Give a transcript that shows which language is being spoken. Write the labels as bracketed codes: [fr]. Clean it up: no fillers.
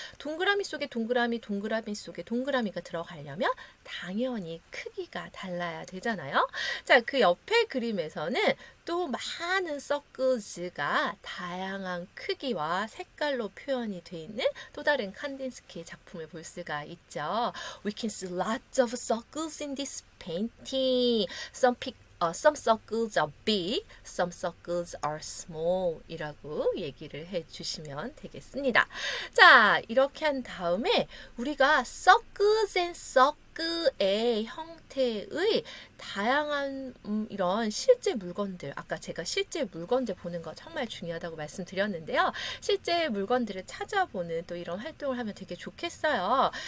[ko] 동그라미 속에 동그라미, 동그라미 속에 동그라미가 들어가려면 당연히 크기가 달라야 되잖아요. 자, 그 옆에 그림에서는 또 많은 circles가 다양한 크기와 색깔로 표현이 되어 있는 또 다른 칸딘스키의 작품을 볼 수가 있죠. [en] We can see lots of circles in this painting. Some circles are big, some circles are small [ko] 이라고 얘기를 해주시면 되겠습니다. 자, 이렇게 한 다음에 우리가 circles and circle의 형태의 다양한 이런 실제 물건들, 아까 제가 실제 물건들 보는 거 정말 중요하다고 말씀드렸는데요. 실제 물건들을 찾아보는 또 이런 활동을 하면 되게 좋겠어요.